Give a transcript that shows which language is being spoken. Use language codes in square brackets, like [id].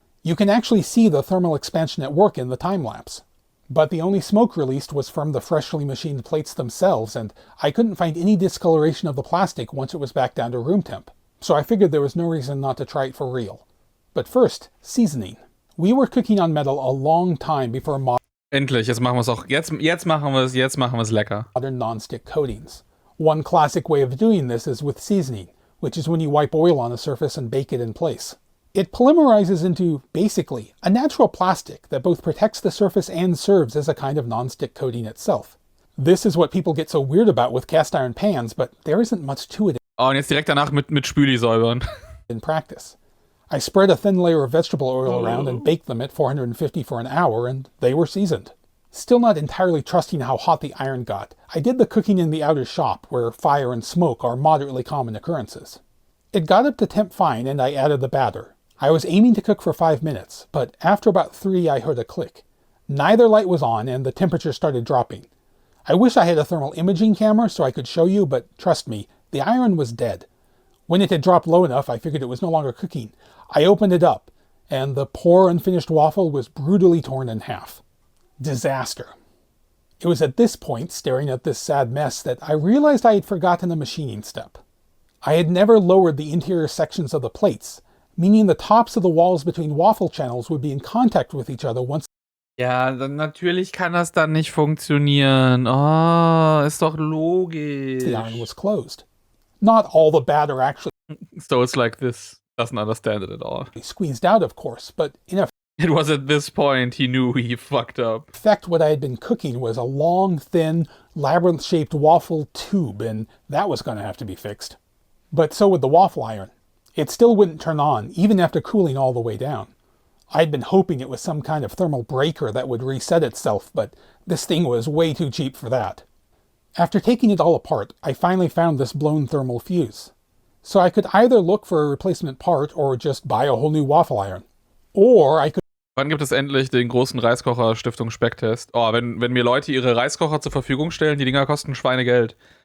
[en] You can actually see the thermal expansion at work in the time-lapse. But the only smoke released was from the freshly machined plates themselves, and I couldn't find any discoloration of the plastic once it was back down to room temp, so I figured there was no reason not to try it for real. But first, seasoning. We were cooking on metal a long time before [de] Endlich, jetzt machen wir es auch. Jetzt machen wir es lecker. [en] modern non-stick coatings. One classic way of doing this is with seasoning, which is when you wipe oil on a surface and bake it in place. It polymerizes into, basically, a natural plastic that both protects the surface and serves as a kind of non-stick coating itself. This is what people get so weird about with cast iron pans, but there isn't much to it [de] Oh, und jetzt direkt danach mit Spüli säubern. [en] in practice. I spread a thin layer of vegetable oil around and baked them at 450 for an hour, and they were seasoned. Still not entirely trusting how hot the iron got, I did the cooking in the outer shop, where fire and smoke are moderately common occurrences. It got up to temp fine, and I added the batter. I was aiming to cook for 5 minutes, but after about 3 I heard a click. Neither light was on, and the temperature started dropping. I wish I had a thermal imaging camera so I could show you, but trust me, the iron was dead. When it had dropped low enough, I figured it was no longer cooking. I opened it up, and the poor unfinished waffle was brutally torn in half. Disaster. It was at this point, staring at this sad mess, that I realized I had forgotten a machining step. I had never lowered the interior sections of the plates, meaning the tops of the walls between waffle channels would be in contact with each other once [de] Ja, dann natürlich kann das dann nicht funktionieren. Oh, ist doch logisch. [en] the iron was closed. Not all the batter actually So it's like this doesn't understand it at all. Squeezed out, of course, but in It was at this point he knew he fucked up. effect what I had been cooking was a long, thin, labyrinth-shaped waffle tube, and that was going to have to be fixed. But so would the waffle iron. It still wouldn't turn on, even after cooling all the way down. I'd been hoping it was some kind of thermal breaker that would reset itself, but this thing was way too cheap for that. After taking it all apart, I finally found this blown thermal fuse. So I could either look for a replacement part or just buy a whole new waffle iron. Or I could... [de] Wann gibt es endlich den großen Reiskocher-Stiftung-Specktest? Oh, wenn mir Leute ihre Reiskocher zur Verfügung stellen, die Dinger kosten Schweinegeld.